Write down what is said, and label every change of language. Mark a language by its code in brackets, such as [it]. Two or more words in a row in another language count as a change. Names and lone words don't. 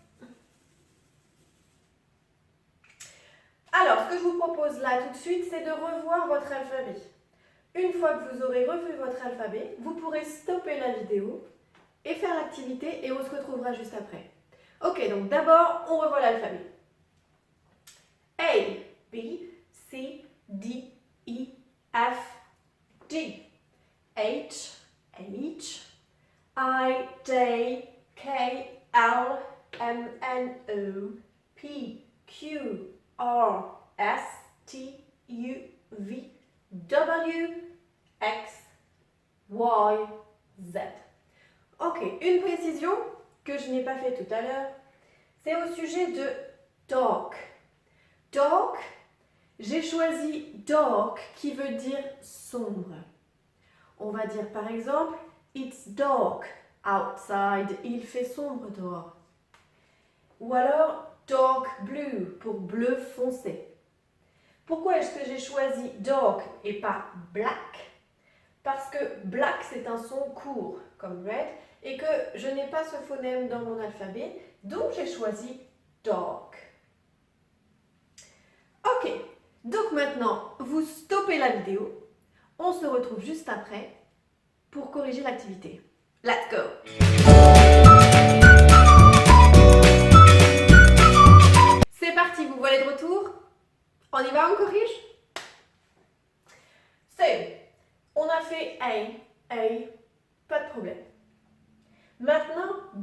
[fr] Alors, ce que je vous propose là tout de suite, c'est de revoir votre alphabet. Une fois que vous aurez revu votre alphabet, vous pourrez stopper la vidéo et faire l'activité et on se retrouvera juste après. Ok, donc d'abord, on revoit l'alphabet. [en] A, B, C, D, E, F, G, H, I, J, K, L, M, N, O, P, Q, R, S, T, U, V, W, X, Y, Z. [fr] Ok, une précision que je n'ai pas fait tout à l'heure, c'est au sujet de dark. Dark, j'ai choisi dark qui veut dire sombre. On va dire par exemple, [en] it's dark outside, [fr] il fait sombre dehors. Ou alors [en] dark blue [fr] pour bleu foncé. Pourquoi est-ce que j'ai choisi dark et pas black? Parce que black c'est un son court comme red et que je n'ai pas ce phonème dans mon alphabet, donc j'ai choisi dark. Ok, donc maintenant vous stoppez la vidéo, on se retrouve juste après pour corriger l'activité. [en] Let's go! [fr] C'est parti, vous voilà de retour? On y va, on corrige? On a fait A, pas de problème. Maintenant, B.